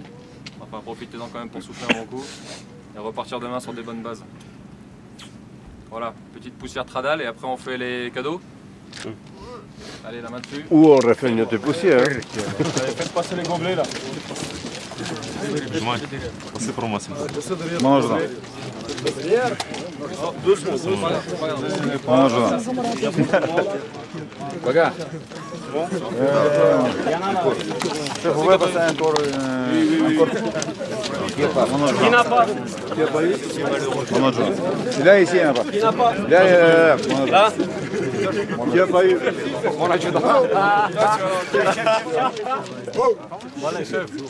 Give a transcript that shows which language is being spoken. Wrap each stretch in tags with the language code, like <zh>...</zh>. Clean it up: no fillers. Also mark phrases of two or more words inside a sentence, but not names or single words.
<fr>Enfin, profitez-en quand même pour souffler un bon coup et repartir demain sur des bonnes bases. Voilà, petite poussière tradal et après on fait les cadeaux. Allez, la main dessus. Ou on refait une autre poussière. Allez, faites passer les gobelets là. C'est pour moi, c'est</fr> <ru>Можно. Можно. Пока. Шеф, вы поставим encore.</ru> <fr>Qui n'a pas? Là, ici, il n'y en a pas. Qui n'a pas? Là, Là? il n'y a pas eu. Voilà, chef.</fr>